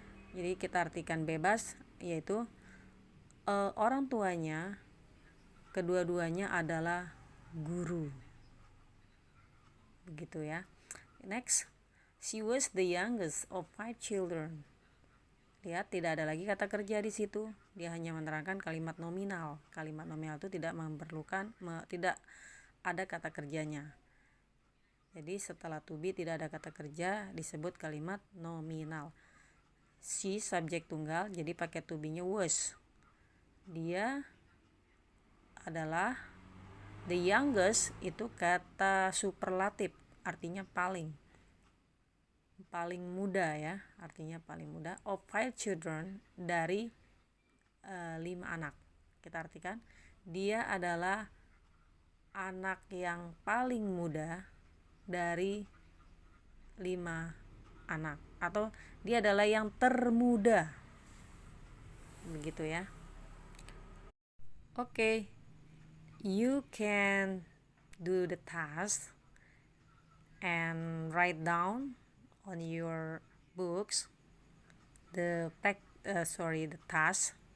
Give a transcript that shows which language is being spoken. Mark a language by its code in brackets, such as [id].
[id] Jadi kita artikan bebas, yaitu orang tuanya kedua-duanya adalah guru. Begitu, ya. [en] Next, she was the youngest of 5 children. [id] Lihat, tidak ada lagi kata kerja di situ. Dia hanya menerangkan kalimat nominal. Kalimat nominal itu tidak memerlukan tidak ada kata kerjanya. Jadi setelah to be tidak ada kata kerja, disebut kalimat nominal. She subjek tunggal, jadi pakai to be-nya was. Dia adalah the youngest, itu kata superlatif, artinya paling muda, ya, artinya paling muda, [en] of 5 children, [id] dari 5 anak. Kita artikan dia adalah anak yang paling muda dari 5 anak, atau dia adalah yang termuda. Begitu, ya. [en] Oke, you can do the task and write down on your books the task.